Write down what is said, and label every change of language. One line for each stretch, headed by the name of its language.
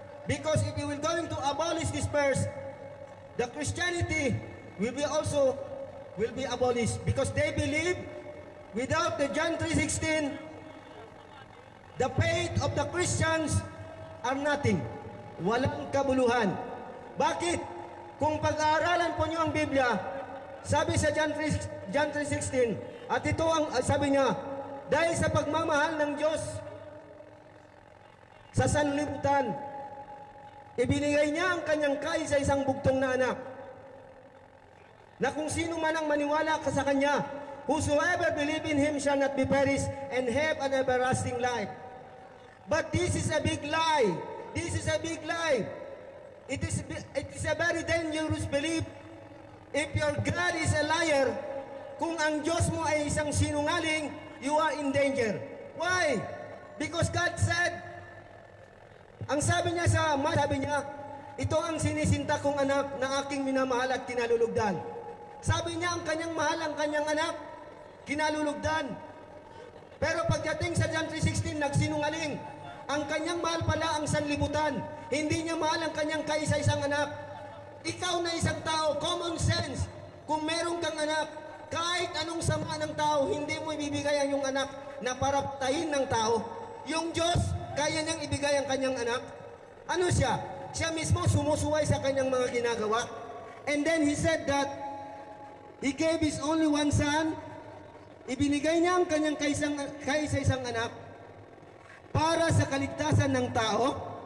English: Because if we will going to abolish this verse, the Christianity will be abolished. Because they believe without the John 3:16, the faith of the Christians are nothing.
Filipino: Walang kabuluhan. Bakit? Kung pag-aaralan po niyo ang Biblia, sabi sa John 3:16, at ito ang sabi niya, dahil sa pagmamahal ng Diyos sa sanlibutan, ibinigay niya ang kanyang kaisa-isang bugtong na anak, na kung sino man ang maniwala sa kanya,
English: whosoever believe in him shall not be perished and have an everlasting life. But this is a big lie. This is a big lie. It is a very dangerous belief. If your God is a liar,
Filipino: kung ang Diyos mo ay isang sinungaling,
English: you are in danger. Why? Because God said,
Filipino: ang sabi niya sabi niya, ito ang sinisinta kong anak na aking minamahal at kinalulugdan. Sabi niya, ang kanyang mahal, ang kanyang anak, kinalulugdan. Pero pagdating sa John 3:16, nagsinungaling. Ang kanyang mahal pala ang sanlibutan. Hindi niya mahal ang kanyang kaisa-isang anak. Ikaw na isang tao, common sense. Kung meron kang anak, kahit anong sama ng tao, hindi mo ibibigay ang iyong anak na para patayin ng tao. Yung Diyos, kaya niyang ibigay ang kanyang anak. Ano siya? Siya mismo sumusuway sa kanyang mga ginagawa.
English: And then He said that He gave His only one Son.
Filipino: Ibinigay niya ang kanyang kaisa-isang anak para sa kaligtasan ng tao.